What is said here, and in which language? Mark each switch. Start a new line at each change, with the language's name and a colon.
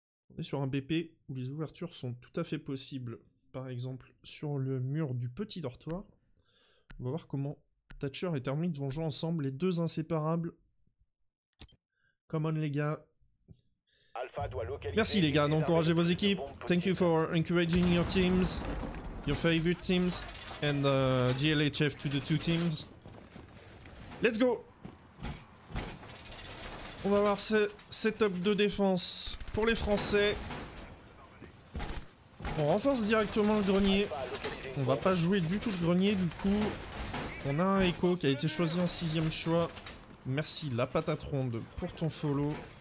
French: On est sur un BP où les ouvertures sont tout à fait possibles. Par exemple, sur le mur du petit dortoir. On va voir comment Thatcher et Thermite vont jouer ensemble, les deux inséparables. Come on les gars. Merci les gars d'encourager vos équipes.
English: Thank you for encouraging your teams, your favorite teams, and GLHF to the two teams. Let's go.
French: On va voir ce setup de défense pour les Français. On renforce directement le grenier. On va pas jouer du tout le grenier du coup. On a un Echo qui a été choisi en 6ème choix. Merci la patate ronde pour ton follow.